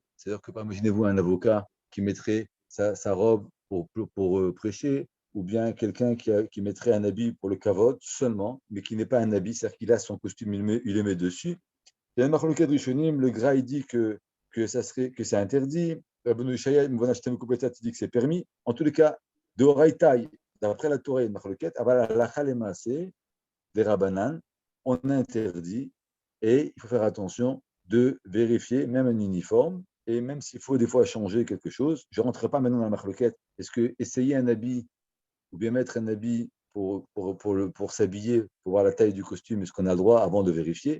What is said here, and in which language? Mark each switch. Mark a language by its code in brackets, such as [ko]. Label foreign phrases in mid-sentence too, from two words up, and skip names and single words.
[fr] C'est-à-dire que, imaginez-vous un avocat qui mettrait sa robe pour prêcher, ou bien quelqu'un qui mettrait un habit pour le kavod seulement, mais qui n'est pas un habit, c'est-à-dire qu'il a son costume, il le met dessus. Il y a un [he] מחלוקת ראשונים, [fr] le Gra, il dit que c'est interdit. Rabbeinu Yishaya, il dit que c'est permis. En tous les cas, de Horaïtaï, d'après la Torah et le marloquet, [he] אבל הלכה למעשה, [fr] des Rabbanan, on interdit et il faut faire attention de vérifier même un uniforme et même s'il faut des fois changer quelque chose. Je ne rentrerai pas maintenant dans la marloquette. Est-ce que essayer un habit ou bien mettre un habit pour s'habiller, pour voir la taille du costume, est-ce qu'on a le droit avant de vérifier?